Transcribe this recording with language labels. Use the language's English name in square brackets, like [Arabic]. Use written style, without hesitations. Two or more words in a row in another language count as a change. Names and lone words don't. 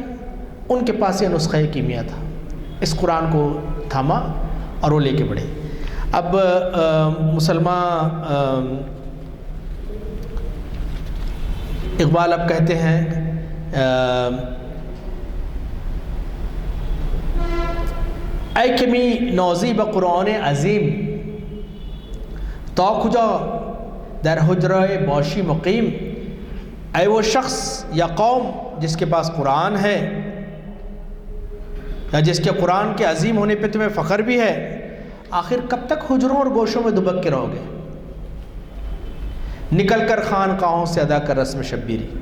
[Urdu] ان کے پاس یہ نسخہ کیمیا تھا، اس قرآن کو تھاما اور وہ لے کے بڑھے۔ اب مسلمان اقبال اب کہتے ہیں [Persian] اے کمی نوزی بقرآن عظیم، تا کجا در حجرہ باشی مقیم، [Urdu] اے وہ شخص یا قوم جس کے پاس قرآن ہے یا جس کے قرآن کے عظیم ہونے پہ تمہیں فخر بھی ہے، آخر کب تک حجروں اور گوشوں میں دبک کے رہو گے؟ نکل کر خانقاہوں سے ادا کر رسم شبیری۔